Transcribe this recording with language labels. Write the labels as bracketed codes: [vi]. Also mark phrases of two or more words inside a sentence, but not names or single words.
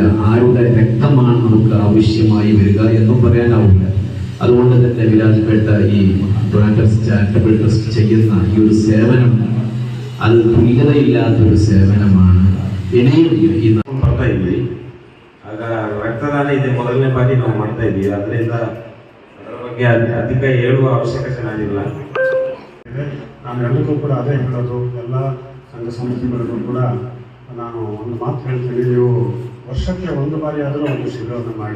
[ml] ആരുടെ രക്തമാണ് നമുക്ക് ആവശ്യമായി വരിക എന്നും പറയാനാവില്ല. അതുകൊണ്ട് തന്നെ വിരാജപേട്ട ഈ ചാരിറ്റബിൾ ട്രസ്റ്റ് ചെയ്യുന്ന ഈ ഒരു സേവനം അത് തുല്യതയില്ലാത്തൊരു സേവനമാണ്. ഇനിയും [kn] ಆಗ ರಕ್ತದಾನ ಇದೆ ಮೊದಲನೇ ಬಾರಿ ನಾವು ಮಾಡ್ತಾ ಇದ್ದೀವಿ. ಅದರಿಂದ ಅದರ ಬಗ್ಗೆ ಅಧಿಕ ಹೇಳುವ ಅವಶ್ಯಕತೆ ನಾನಿಲ್ಲ. ನಾನು ಎಲ್ಲರಿಗೂ ಕೂಡ ಅದೇ ಹೇಳೋದು, ಎಲ್ಲ ಸಂಘ ಸಂಸ್ಥೆಗಳಿಗೂ ಕೂಡ ನಾನು ಒಂದು ಮಾತು ಹೇಳ್ತೀನಿ, ನೀವು ವರ್ಷಕ್ಕೆ ಒಂದು ಬಾರಿ ಆದರೂ ಒಂದು ಶಿಬಿರವನ್ನು ಮಾಡಿ.